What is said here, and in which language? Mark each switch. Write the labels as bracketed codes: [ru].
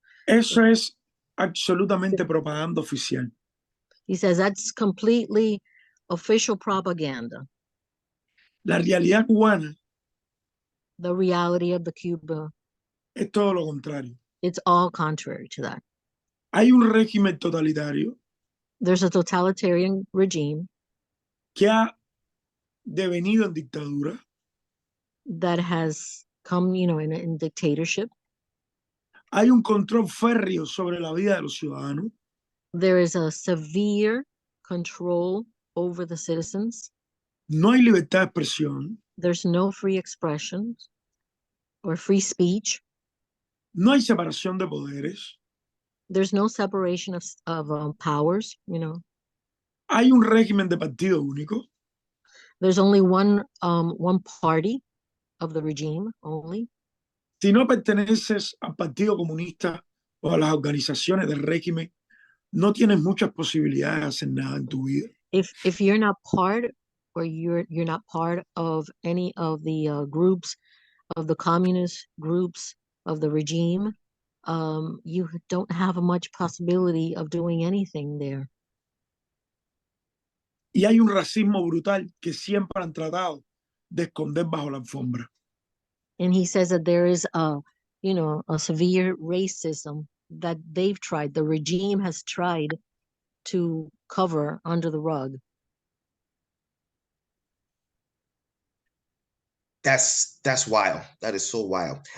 [es] Eso es absolutamente propaganda oficial. [en] he says that's completely official propaganda. [es] La realidad cubana [en] The reality of the Cuba, [es] es todo lo contrario. [en] it's all contrary to that. [es] Hay un régimen totalitario [en] There's a totalitarian regime [es] que ha devenido en dictadura. [en] that has come, in dictatorship. [es] Hay un control férreo sobre la vida de los ciudadanos. [en] There is a severe control over the citizens. [es] No hay libertad de expresión. [en] There's no free expression or free speech. [es] No hay separación de poderes. [en] There's no separation of powers, [es] Hay un régimen de partido único. [en] There's only one party of the regime only. [es] Si no perteneces al Partido Comunista o a las organizaciones del régimen, no tienes muchas posibilidades de hacer nada en tu vida. [en] If you're not part or you're not part of any of the groups of the communist groups of the regime, you don't have much possibility of doing anything there. [es] Y hay un racismo brutal que siempre han tratado de esconder bajo la alfombra. [en] And he says that there is a severe racism that the regime has tried to cover under the rug. That's wild. That is so wild.